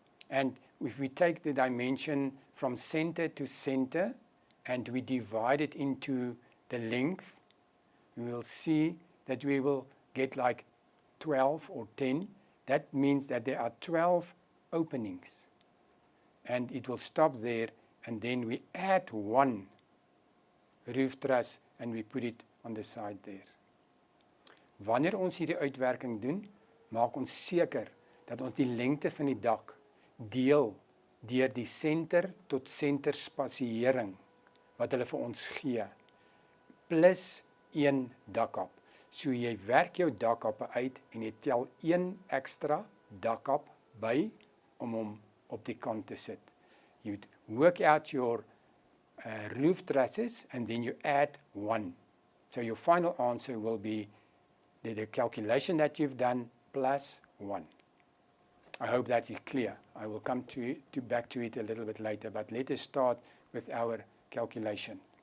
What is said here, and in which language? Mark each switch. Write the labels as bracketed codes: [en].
[en] And if we take the dimension from center to center and we divide it into the length, we will see that we will get like 12 or 10. That means that there are 12 openings. And it will stop there, and then we add 1 roof truss and we put it on the side there. [af] Wanneer ons hierdie uitwerking doen, maak ons seker dat ons die lengte van die dak deel deur die center tot center spasiering wat hulle vir ons gee, plus 1 dakkap. So jy werk jou dakkappe uit en jy tel 1 ekstra dakkap by om hom op die kant te sit. [en] You work out your roof trusses and then you add 1. So your final answer will be the calculation that you've done plus 1. I hope that is clear. I will come back to it a little bit later, but let us start with our calculation.